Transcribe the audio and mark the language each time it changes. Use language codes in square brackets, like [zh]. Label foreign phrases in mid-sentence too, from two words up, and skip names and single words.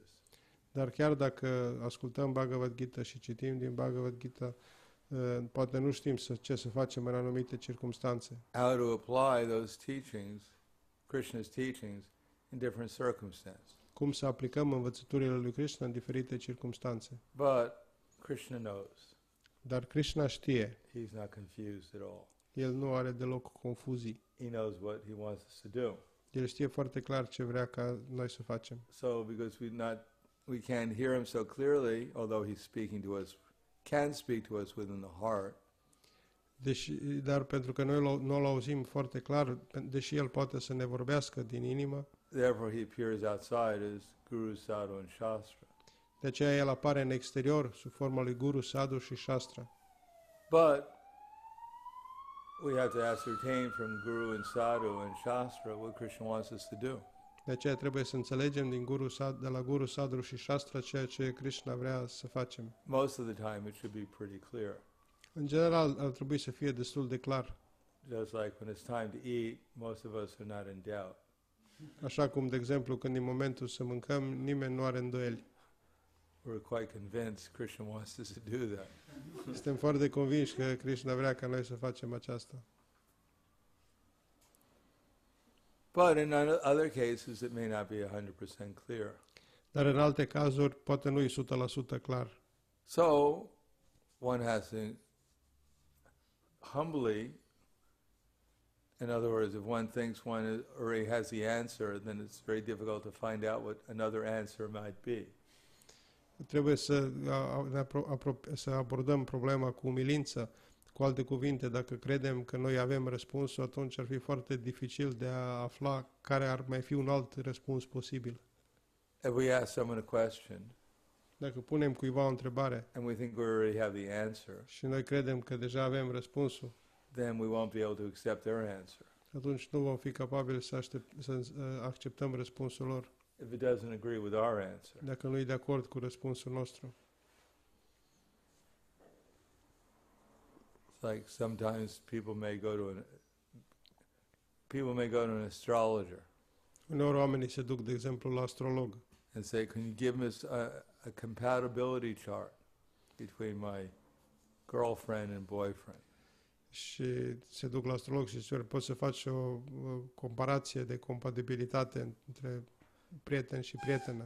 [ro] Dar chiar dacă ascultăm Bhagavad Gita și citim din Bhagavad Gita, poate nu știm ce să facem în anumite circumstanțe. [en] How to apply those teachings, Krishna's teachings, in different circumstances. [ro] Cum să aplicăm învățăturile lui Krishna în diferite circumstanțe. [en] But Krishna knows. [ro] Dar Krishna știe. [en] He's not confused at all. [ro] El nu are deloc confuzii. [en] He knows what he wants us to do. [ro] El știe foarte clar ce vrea ca noi să facem. [en] So because we can't hear him so clearly, although he's speaking to us, can speak to us within the heart. [ro] Dar pentru că noi nu-l auzim foarte clar, deși el poate să ne vorbească din inimă, [en] Therefore he appears outside as Guru, Sadhu, and Shastra. [ro] de aceea el apare în exterior sub forma lui Guru, Sadhu și Shastra. [en] But we have to ascertain from Guru and Sadhu and Shastra what Krishna wants us to do. [ro] De aceea trebuie să înțelegem de la Guru, Sadhu și Shastra ceea ce Krishna vrea să facem. [en] Most of the time it should be pretty clear. [ro] În general ar trebui să fie destul de clar. [en] Just like when it's time to eat, most of us are not in doubt. [ro] Așa cum, de exemplu, când e momentul să mâncăm, nimeni nu are îndoieli. [en] We're quite convinced Krishna wants us to do that. [ro] Suntem foarte convinși că Krishna vrea ca noi să facem aceasta. [en] But in other cases it may not be 100% clear. [ro] Dar în alte cazuri poate nu e 100% clar. [en] So one has to humbly, in other words, if one thinks one already has the answer, then it's very difficult to find out what another answer might be. [ro] Trebuie să abordăm problema cu umilință. Cu alte cuvinte, dacă credem că noi avem răspunsul, atunci ar fi foarte dificil de a afla care ar mai fi un alt răspuns posibil. [en] If we ask someone a question [ro] Dacă punem cuiva o întrebare [en] and we think we already have the answer, [ro] și noi credem că deja avem răspunsul, [en] then we won't be able to accept their answer. [ro] atunci nu vom fi capabili să acceptăm răspunsul lor, [en] If it doesn't agree with our answer. [ro] dacă nu e de acord cu răspunsul nostru. [en] It's like sometimes people may go to an astrologer [ro] Uneori oamenii se duc, de exemplu, la astrolog [en] and say, "Can you give me a compatibility chart between my girlfriend and boyfriend?" [ro] și se duc la astrolog și spun, poți să faci o comparație de compatibilitate între prieten și prietenă.